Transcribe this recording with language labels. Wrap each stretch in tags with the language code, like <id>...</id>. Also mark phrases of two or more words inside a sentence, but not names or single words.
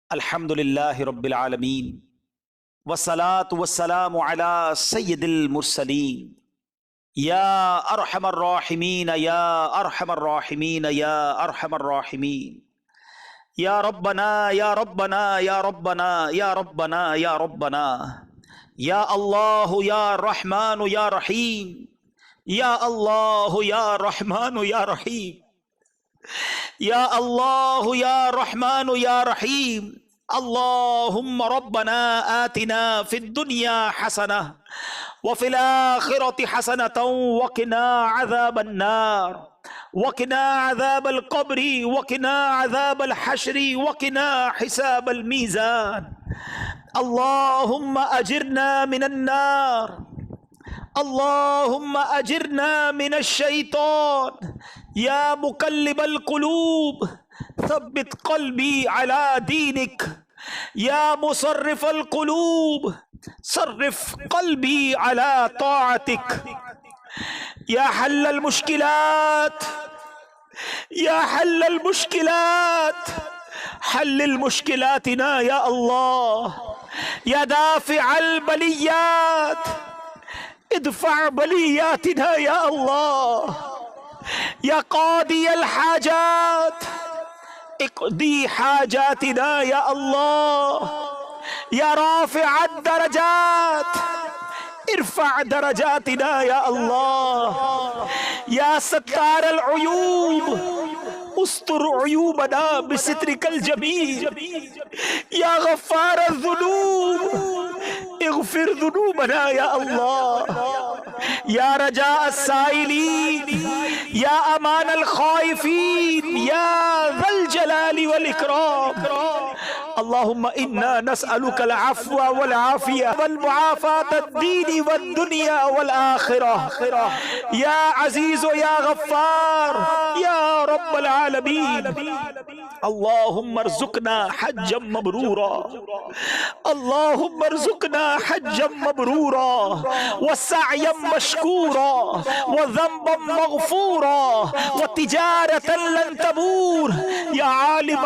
<ar>الحمدللہ رب العالمین والصلاة والسلام علی سید المرسلین یا ارحم الراحمین یا ارحم الراحمین یا ارحم الراحمین یا ربنا یا ربنا یا ربنا یا ربنا یا ربنا یا اللہ یا رحمان یا رحیم یا اللہ یا رحمان یا رحیم یا اللہ یا رحمان یا رحیم اللہم ربنا آتنا فی الدنیا حسنہ وفی الآخرة حسنة وقنا عذاب النار وقنا عذاب القبر وقنا عذاب الحشر وقنا حساب الميزان اللہم اجرنا من النار اللہم اجرنا من الشیطان یا مقلب القلوب ثبت قلبی علی دینک یا مصرف القلوب صرف قلبی علی طاعتک یا حل المشکلات یا حل المشکلات حل المشکلاتنا یا اللہ یا دافع البلیات ادفع بلیاتنا یا اللہ یا قاضی الحاجات اقضی حاجاتنا یا اللہ یا رافع الدرجات ارفع درجاتنا یا اللہ یا ستار العیوب استر عیوبنا بسترک الجمیل یا غفار الذنوب اغفر ذنوبنا یا اللہ یا رجاء السائلین یا امان الخائفین یا ذا الجلال والاکرام اللہم انا نسألک العفو والعافیہ والمعافاة الدین والدنیا والآخرہ یا عزیز یا غفار یا رب العالمین اللہم ارزقنا حجا مبرورا اللہم ارزقنا حجا مبرورا وسعیا مشکورا وذنبا مغفورا وتجارة لن تبور یا عالم</ar>